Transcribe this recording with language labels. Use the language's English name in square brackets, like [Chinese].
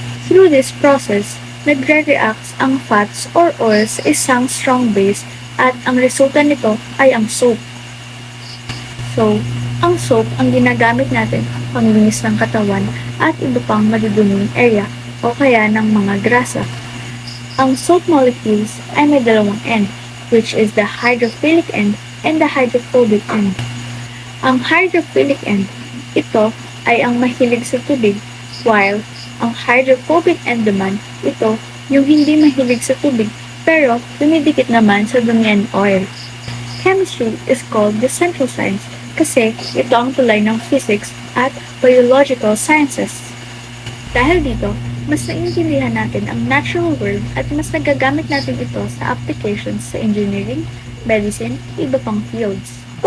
[English] Through this process, [Filipino] nagre-reacts ang [English] fats or oils [Filipino] sa isang [English] strong base [Filipino] at ang resulta nito ay ang soap. So, ang soap ang ginagamit natin panglinis ng katawan at iba pang maduduming area o kaya ng mga grasa. Ang soap molecules ay may dalawang end, [English] which is the hydrophilic end and the hydrophobic end. [Filipino] Ang hydrophilic end, ito ay ang mahilig sa tubig, while ang hydrophobic end naman, ito yung hindi mahilig sa tubig pero dumidikit naman sa dumi and oil. [English] Chemistry is called the central science [Filipino] kasi ito ang tulay ng [English] physics at biological sciences. [Filipino] Dahil dito, mas naiintindihan natin ang natural world at mas nagagamit natin ito sa applications sa engineering, medicine, iba pang fields.